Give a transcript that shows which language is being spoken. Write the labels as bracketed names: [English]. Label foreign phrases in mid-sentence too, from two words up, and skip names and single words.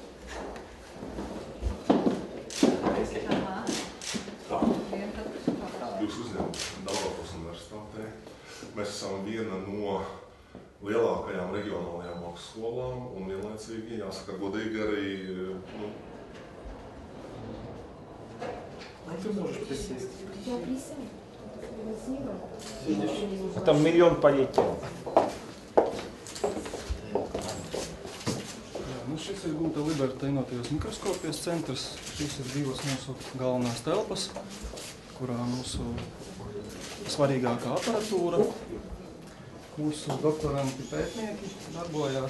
[Latvian] Jūs uzņemat Daugavpils universitātē. Mēs esam viena no lielākajām reģionālajām augstskolām un vienlaicīgi, jāsaka godīgi arī, [Russian] Ты можешь присесть. Я присяду. Спасибо. А там миллион полетел. [Latvian] Šis ir Gulta Liberta inovatīvas mikroskopijas centrs. Šīs ir divas mūsu galvenās telpas, kurā mūsu svarīgākā aparatūra, mūsu doktoranti pētnieki darbojās.